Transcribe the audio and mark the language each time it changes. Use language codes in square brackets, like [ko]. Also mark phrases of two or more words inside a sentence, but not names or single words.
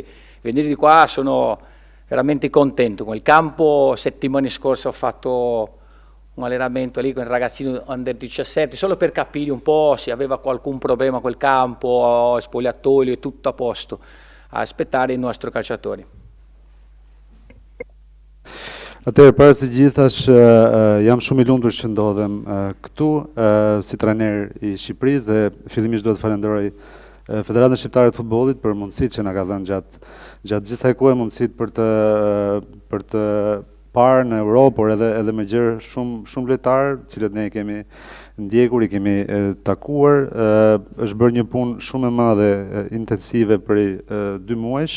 [it] Venire di qua sono veramente contento. Con il campo, settimane scorse ho fatto un allenamento lì con il ragazzino under 17, solo per capire un po' se aveva qualcun problema quel campo, spogliatoio e tutto a posto, a aspettare i nostri calciatori. [sq] Atëherë, para se gjithash, jam shumë I lumtur që ndodhem këtu si trajner I Shqipërisë dhe fillimisht duhet të falenderoj Federatën Shqiptare të Futbollit për mundësitë që na ka dhënë gjatë gjithë kësaj kohe, mundësitë për të parë në Europë, por edhe me gjërë shumë lojtarë, cilët ne kemi ndjekur, I kemi takuar, është bërë një punë shumë e madhe intensive për 2 muajsh.